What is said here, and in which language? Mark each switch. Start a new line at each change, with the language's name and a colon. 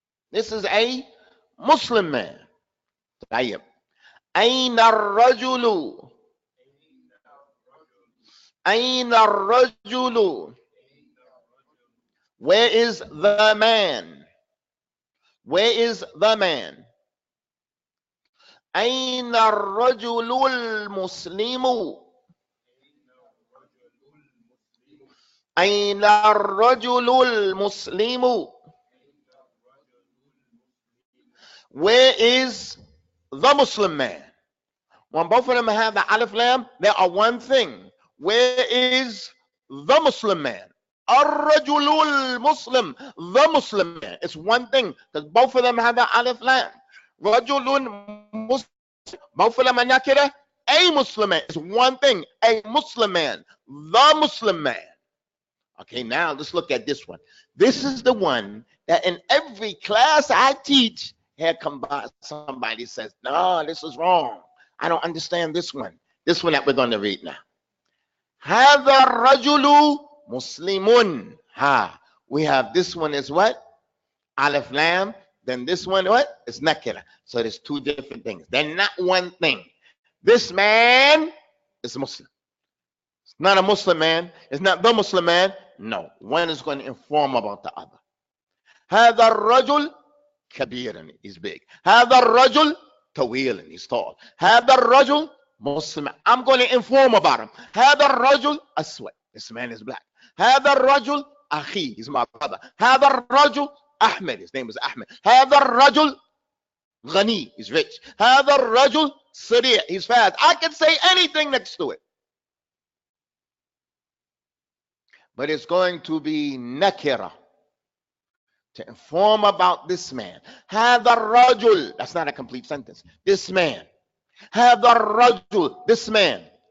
English: This is a Muslim man. طيب.
Arabic: أين الرجل؟ أين الرجل؟
English: Where is the man? Where is the man?
Arabic: أين الرجل المسلم؟ أين الرجل المسلم؟
English: Where is the Muslim man? When both of them have the alif lam, they are one thing. Where is the Muslim man? Ar-rajulul Muslim, the Muslim man. It's one thing because both of them have the alif lam. Rajulun Muslim, both of them are nakira. A Muslim man. It's one thing. A Muslim man, the Muslim man. Okay, now let's look at this one. This is the one that in every class I teach, here come by somebody says, no, this is wrong. I don't understand this one. This one that we're going to read now.
Arabic: هذا الرجل مسلم. Ha.
English: We have this one is what? Alif lam. Then this one what? It's nakira. So there's two different things. They're not one thing. This man is Muslim. It's not a Muslim man. It's not the Muslim man. No. One is going to inform about the other.
Arabic: هذا الرجل كبيرا,
English: he's big.
Arabic: هذا الرجل طويلا,
English: he's tall.
Arabic: هذا الرجل مسلم.
English: I'm going to inform about him.
Arabic: هذا الرجل أسود.
English: This man is black.
Arabic: هذا الرجل أخي,
English: he's my brother.
Arabic: هذا الرجل
English: Ahmed, his name is Ahmed.
Arabic: هذا الرجل غني,
English: he's rich.
Arabic: هذا الرجل سريع,
English: he's fast. I can say anything next to it. But it's going to be nakira to inform about this man.
Arabic: هذا الرجل,
English: that's not a complete sentence. This man.
Arabic: هذا الرجل,
English: this man.